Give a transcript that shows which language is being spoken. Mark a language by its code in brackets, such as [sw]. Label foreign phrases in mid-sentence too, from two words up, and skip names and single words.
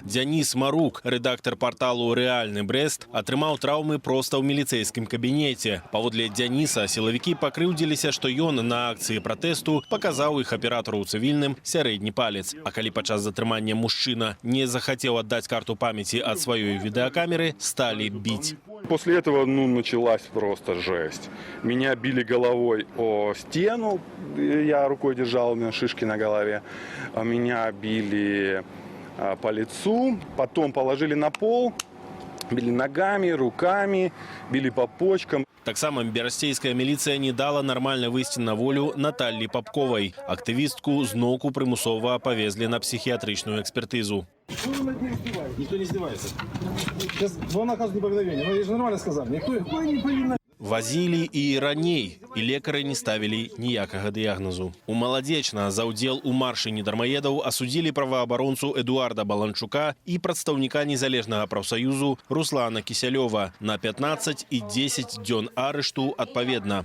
[be] Дзяніс Марук, рэдактар парталу «Рэальны Брэст», атрымаў траўмы проста ў міліцэйскім кабінеце. Паводле Дзяніса, сілавікі пакрыўдзіліся, што ён на акцыі пратэсту паказаў іх аператару ў цывільным сярэдні палец. А калі падчас затрымання мужчына не захацеў аддаць карту памяці ад сваёй відэакамеры, сталі биць. [ru] После этого, началась просто жесть. Меня били головой о стену, я рукой держал, у меня шишки на голове. Меня били по лицу, потом положили на пол, били ногами, руками, били по почкам. [be] Таксама берасцейская міліцыя не дала нармальна выйсці на волю Наталлі Попковай. Актывістку зноўку прымусова павезлі на псіхіятрычную экспертызу. [ru] Никто не издевается. Сейчас два наказа неповиновения. Ну, я же нормально сказал. Никто не повиновен. [be] Вазілі і раней, і лекары не ставілі ніякага дыягназу. У Маладзечна за ўдзел у маршы недармаедаў асудзілі праваабаронцу Эдуарда Баланчука і прадстаўніка незалежнага прафсаюзу Руслана Кісялёва на 15 і 10 дзён арышту адпаведна.